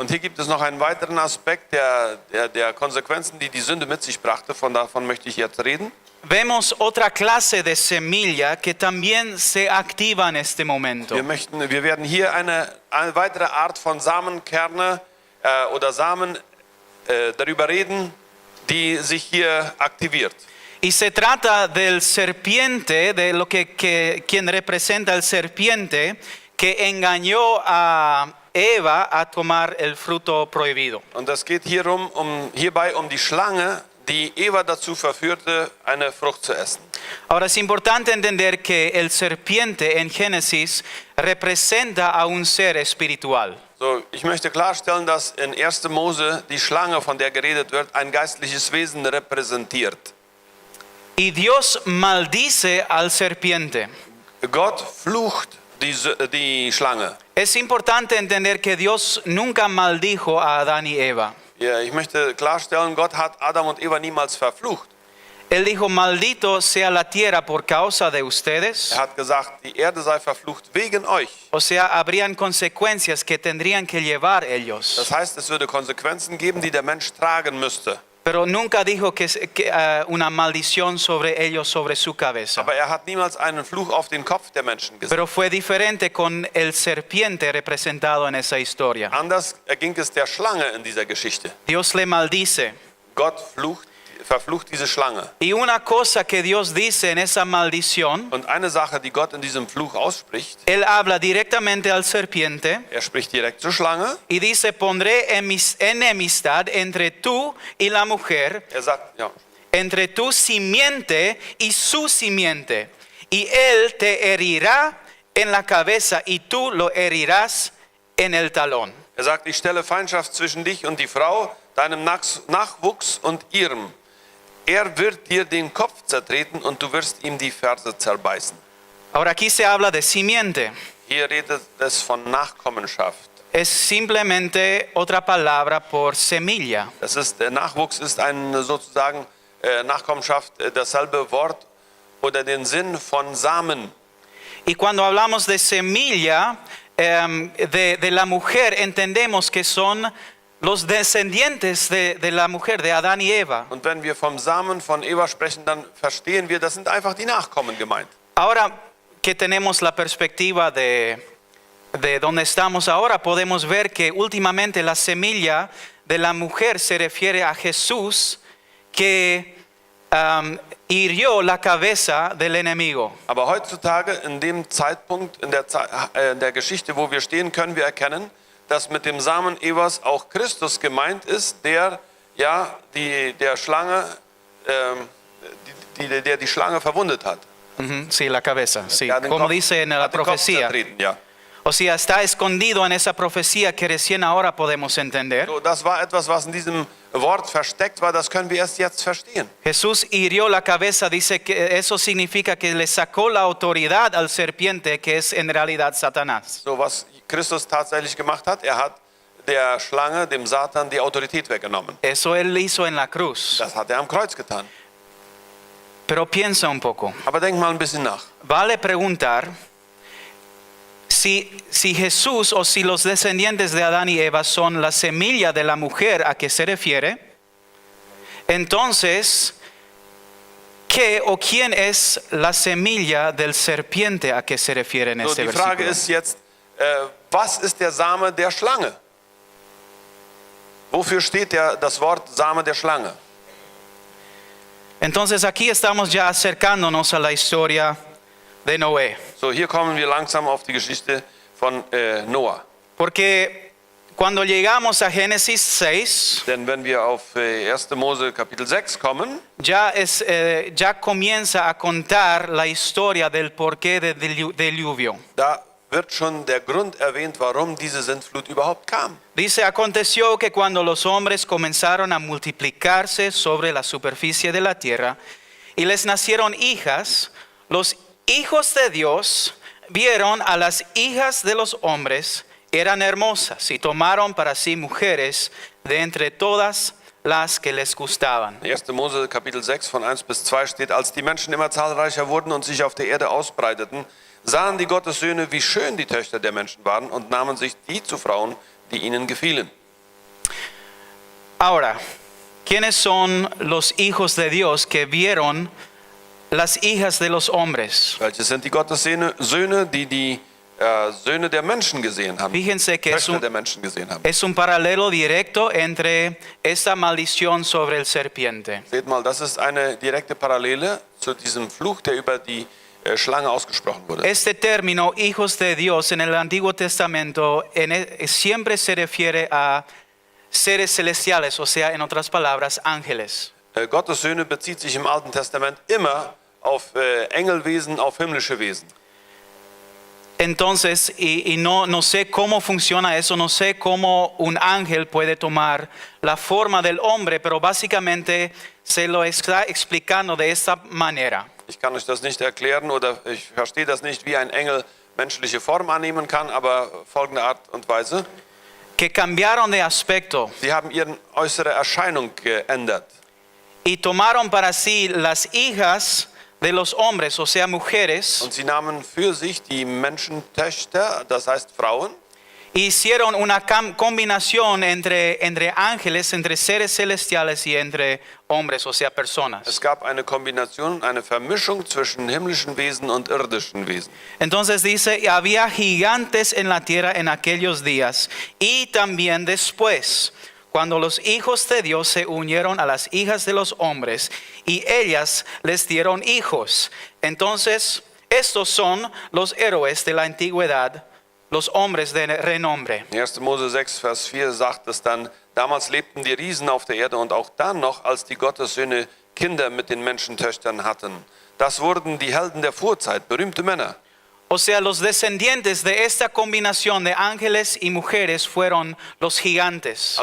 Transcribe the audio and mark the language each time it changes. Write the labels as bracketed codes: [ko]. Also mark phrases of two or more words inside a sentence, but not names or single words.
[de] Und hier gibt es noch einen weiteren Aspekt der Konsequenzen, die die Sünde mit sich brachte. Davon möchte ich jetzt reden. [es] Vemos otra clase de semilla que también se activa en este momento. [de] Wir werden hier eine weitere Art von Samenkerne oder Samen darüber reden, die sich hier aktiviert. [es] Y se trata del serpiente, de lo quien representa el serpiente que engañó a Eva a tomar el fruto prohibido. [de] Und es geht hierbei um die Schlange, die Eva dazu verführte, eine Frucht zu essen. [es] Ahora es importante entender que el serpiente en Génesis representa a un ser espiritual. [de] So, ich möchte klarstellen, dass in 1. Mose die Schlange, von der geredet wird, ein geistliches Wesen repräsentiert. [es] Y Dios maldice al serpiente. [de] Gott flucht die Schlange. [es] Es importante entender que Dios nunca maldijo a Adán y Eva. [de] Ja, ich möchte klarstellen, Gott hat Adam und Eva niemals verflucht. [es] Él dijo, maldito sea la tierra por causa de ustedes. [de] Er hat gesagt, die Erde sei verflucht wegen euch. [es] O sea, habrían consecuencias que tendrían que llevar ellos. [de] Das heißt, es würde Konsequenzen geben, die der Mensch tragen müsste. [es] Pero nunca dijo que una maldición sobre ellos, sobre su cabeza. [de] Aber er hat niemals einen Fluch auf den Kopf der Menschen gesetzt. [es] Pero fue diferente con el serpiente representado en esa historia. [de] Anders erging es der Schlange in dieser Geschichte. [es] Dios le maldice. [de] Gott verflucht diese Schlange. [es] Y una cosa que Dios dice en esa maldición, [de] Und eine Sache, die Gott in diesem Fluch ausspricht, [es] Él habla directamente al serpiente [de] er spricht direkt zur Schlange. [es] y dice, pondré enemistad entre tú y la mujer, [de] Er sagt, ja, [es] entre tu simiente y su simiente, y él te herirá en la cabeza y tú lo herirás en el talón. [de] er sagt, ich stelle Feindschaft zwischen dich und die Frau, deinem Nachwuchs und ihrem. Er wird dir den Kopf zertreten und du wirst ihm die Ferse zerbeißen. [es] Ahora aquí se habla de simiente. [de] Hier redet es von Nachkommenschaft. [es] Es simplemente otra palabra por semilla. [de] Das ist, der Nachwuchs ist eine sozusagen Nachkommenschaft, dasselbe Wort oder den Sinn von Samen. [es] Y cuando hablamos de semilla de la mujer, entendemos que son los descendientes de la mujer, de Adán y Eva. [de] Und wenn wir vom Samen von Eva sprechen, dann verstehen wir, das sind einfach die Nachkommen gemeint. [es] Ahora que tenemos la perspectiva de donde estamos ahora, podemos ver que últimamente la semilla de la mujer se refiere a Jesús que hirió la cabeza del enemigo. [de] Aber heutzutage, in dem Zeitpunkt, in der Geschichte, wo wir stehen, können wir erkennen, dass mit dem Samen Evas auch Christus gemeint ist, der ja der Schlange, der die Schlange verwundet hat. [es] Sí, la cabeza, sí. [de] Ja, den [es] Como [de] Kopf- [es] dice en la [de] hat den Kopf [es] profecía. [de] zertreten, ja. [es] O sea, está escondido en esa profecía que recién ahora podemos entender. [de] So, das war etwas, was in diesem Wort versteckt war, das können wir erst jetzt verstehen. [es] Jesús hirió la cabeza, dice que eso significa que le sacó la autoridad al serpiente, que es en realidad Satanás. [de] So, was Christus tatsächlich gemacht hat, er hat der Schlange, dem Satan, die Autorität weggenommen. [es] Eso él hizo en la cruz. [de] Das hat er am Kreuz getan. [es] Pero piensa un poco. [de] Aber denk mal ein bisschen nach. [es] Vale preguntar si Jesús o si los descendientes de Adán y Eva son la semilla de la mujer a que se refiere. Entonces, ¿qué o quién es la semilla del serpiente a que se refiere en [de] So, [es] este [de] die Frage [es] versículo? [de] ist jetzt, was ist der Same der Schlange? Wofür steht das Wort Same der Schlange? [es] Entonces aquí estamos ya acercándonos a la historia de Noé. [de] So, hier kommen wir langsam auf die Geschichte von Noah. [es] Porque cuando llegamos a Génesis 6, [de] Denn wenn wir auf 1. Mose Kapitel 6 kommen, [es] ya comienza a contar la historia del porqué del diluvio. [de] da wird schon der Grund erwähnt, warum diese Sintflut überhaupt kam. [es] Dice, aconteció que cuando los hombres comenzaron a multiplicarse sobre la superficie de la tierra y les nacieron hijas, los hijos de Dios vieron a las hijas de los hombres, eran hermosas y tomaron para sí mujeres de entre todas las que les gustaban. [de] 1. Mose Kapitel 6 von 1 bis 2 steht, als die Menschen immer zahlreicher wurden und sich auf der Erde ausbreiteten, sahen die Gottessöhne, wie schön die Töchter der Menschen waren und nahmen sich die zu Frauen, die ihnen gefielen. [es] Ahora, ¿quiénes son los hijos de Dios que vieron las hijas de los hombres? [de] Welche sind die Gottessöhne, die die Söhne der Menschen gesehen haben, [es] Fíjense que [de] Töchter der Menschen gesehen haben. [es] es un paralelo directo entre esta maldición sobre el serpiente. [de] Seht mal, das ist eine direkte Parallele zu diesem Fluch, der über die Schlange ausgesprochen wurde. [es] Este término, hijos de Dios, en el Antiguo Testamento siempre se refiere a seres celestiales, o sea, en otras palabras, ángeles. [de] Gottes Söhne bezieht sich im Alten Testament immer auf Engelwesen, auf himmlische Wesen. [es] Entonces, no sé cómo funciona eso, no sé cómo un ángel puede tomar la forma del hombre, pero básicamente se lo está explicando de esta manera. [de] Ich kann euch das nicht erklären oder ich verstehe das nicht, wie ein Engel menschliche Form annehmen kann, aber folgende Art und Weise. [es] Que cambiaron de aspecto [de] Sie haben ihre äußere Erscheinung geändert. [es] y tomaron para sí las hijas de los hombres, o sea, mujeres, [de] Und sie nahmen für sich die Menschentöchter, das heißt Frauen, [es] hicieron una combinación entre ángeles, entre seres celestiales y entre hombres, o sea, personas. [de] es gab eine Kombination, eine Vermischung zwischen himmlischen Wesen und irdischen Wesen. [es] Entonces dice, había gigantes en la tierra en aquellos días y también después, cuando los hijos de Dios se unieron a las hijas de los hombres y ellas les dieron hijos. Entonces, estos son los héroes de la antigüedad, los hombres de renombre. [de] 1. Mose 6, Vers 4 sagt es dann, damals lebten die Riesen auf der Erde und auch dann noch, als die Gottessöhne Kinder mit den Menschentöchtern hatten. Das wurden die Helden der Vorzeit, berühmte Männer. [es] O sea, los descendientes de esta combinación de ángeles y mujeres fueron los gigantes.